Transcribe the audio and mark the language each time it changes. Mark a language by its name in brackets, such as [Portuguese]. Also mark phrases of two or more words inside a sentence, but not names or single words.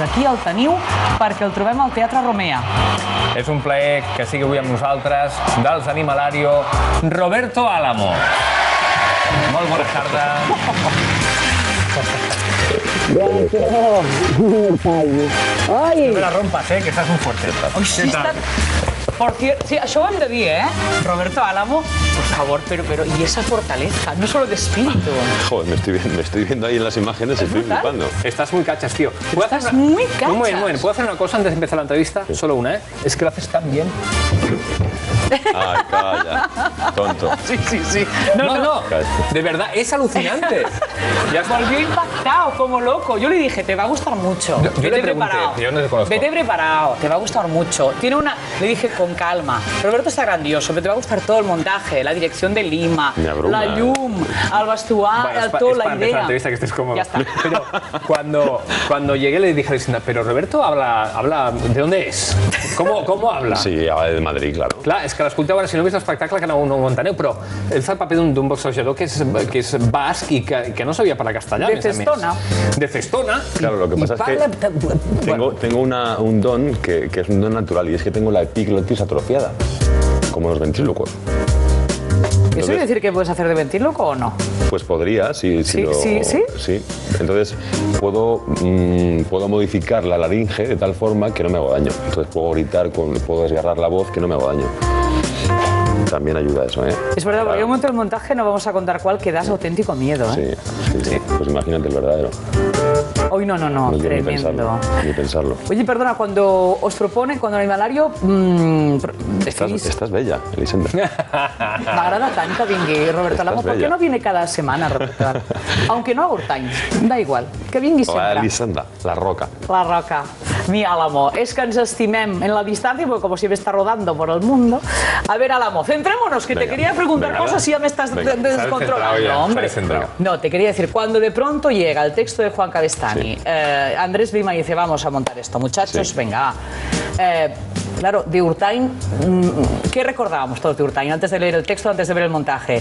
[Catalan] Aquí el teniu perquè el trobem al Teatre Romea. És un plaer que sigui avui amb nosaltres, dels Animalario, Roberto Álamo. Molt bona tarda. Ai! [Spanish] No me la rompas, que estás muy fuerte. [Catalan] Ai, sí, està... Sí, això ho hem de dir, [Spanish] Roberto Álamo, por favor, pero ¿y esa fortaleza? No solo de espíritu. Joder, me estoy viendo ahí en las imágenes y estoy flipando. Estás muy cachas, tío. Estás muy cachas. Un momento, ¿puedo hacer una cosa antes de empezar la entrevista? Sí. Solo una, Es que lo haces tan bien. Ay, calla, tonto. Sí. No. De verdad, es alucinante. Ya volvió impactado, como loco. Yo le dije, te va a gustar mucho. Yo le pregunté, yo no te conozco. Vete preparado, te va a gustar mucho. Le dije con calma. Roberto está grandioso, pero te va a gustar todo el montaje, la dirección de Lima, [Catalan] la llum, el vestuari, el to, la idea. [Spanish] La entrevista que estés cómodo. Ya está. Pero cuando llegué le dije a Lucinda, pero Roberto habla ¿de dónde es? ¿Cómo habla? Sí, habla de Madrid, claro. [Catalan] Clar, és que l'escolteu ara, si no heu vist l'espectacle, que no ho enteneu, però ell fa el paper d'un boxejador que és basc i que no sabia parlar castellà, de Cestona. [Spanish] De Cestona. Claro, lo que pasa es que tengo un don que es un don natural y es que tengo la epiglotis atrofiada, como los ventrílocos. ¿Eso quiere decir que puedes hacer de ventríloco o no? Pues podría, sí. ¿Sí? Entonces puedo modificar la laringe de tal forma que no me hago daño. Entonces puedo gritar, puedo desgarrar la voz que no me hago daño. También ayuda eso, Es verdad, porque en un momento del montaje no vamos a contar cuál, que das auténtico miedo, Sí. Pues imagínate el verdadero. Hoy no, tremendo. Ni pensarlo. Oye, perdona, cuando os proponen, cuando Animalario... Estás bella, Elisenda. [Catalan] M'agrada tant que vingui Roberto Álamo. [Spanish] ¿Por qué no viene cada semana, Roberto Álamo? Aunque no haga time, da igual, [Catalan] que vingui sempre. [Spanish] Elisenda, la roca. La roca. Mi Álamo, es que [Catalan] ens estimem [Spanish] en la distancia, porque como siempre está rodando por el mundo. A ver, Álamo, centrémonos, que te quería preguntar cosas y ya me estás descontrolando, hombre. No, te quería decir, cuando de pronto llega el texto de Juan Cabestany, Andrés Lima dice, vamos a montar esto, muchachos, venga, claro, de Urtain, ¿qué recordábamos todos de Urtain antes de leer el texto, antes de ver el montaje?